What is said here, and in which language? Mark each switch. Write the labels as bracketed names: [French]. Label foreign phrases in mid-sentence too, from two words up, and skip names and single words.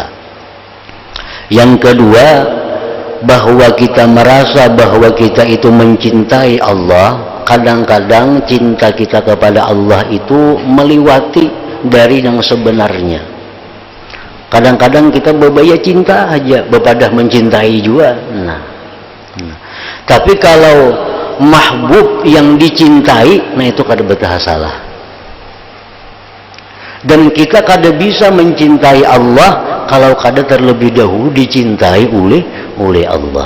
[Indonesian] Yang kedua, bahwa kita merasa bahwa kita itu mencintai Allah. Kadang-kadang cinta kita kepada Allah itu meliwati dari yang sebenarnya. [Banjar] Kadang-kadang kita berbaya cinta aja, bepadah mencintai juga. Nah. Tapi kalau mahbub yang dicintai, nah itu kada betah salah. [Indonesian] Dan kita kada bisa mencintai Allah kalau kada terlebih dahulu dicintai oleh Allah.